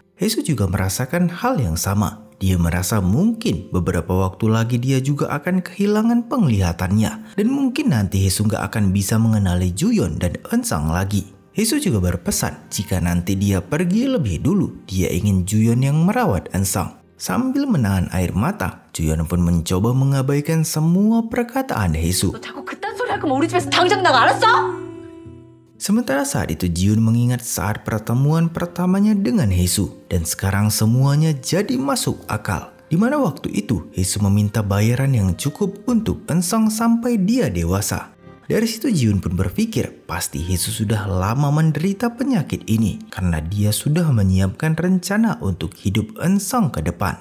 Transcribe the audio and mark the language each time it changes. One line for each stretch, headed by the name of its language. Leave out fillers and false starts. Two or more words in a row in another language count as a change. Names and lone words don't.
Indonesian: Hae-soo juga merasakan hal yang sama. Dia merasa mungkin beberapa waktu lagi dia juga akan kehilangan penglihatannya. Dan mungkin nanti Hae-soo gak akan bisa mengenali Ju-yeon dan Eun-sung lagi. Hae-soo juga berpesan jika nanti dia pergi lebih dulu, dia ingin Ju-yeon yang merawat Eun-sung. Sambil menahan air mata, Ju-yeon pun mencoba mengabaikan semua perkataan Hae-soo.
Korean: 너 자꾸 그딴 소리 할 거면 우리 집에서 당장 나가, 알았어?
Indonesian: Sementara saat itu Ji-hun mengingat saat pertemuan pertamanya dengan Hae-soo dan sekarang semuanya jadi masuk akal. Di mana waktu itu Hae-soo meminta bayaran yang cukup untuk Eun-sung sampai dia dewasa. Dari situ Ji-hun pun berpikir pasti Hae-soo sudah lama menderita penyakit ini karena dia sudah menyiapkan rencana untuk hidup Eun-sung ke depan.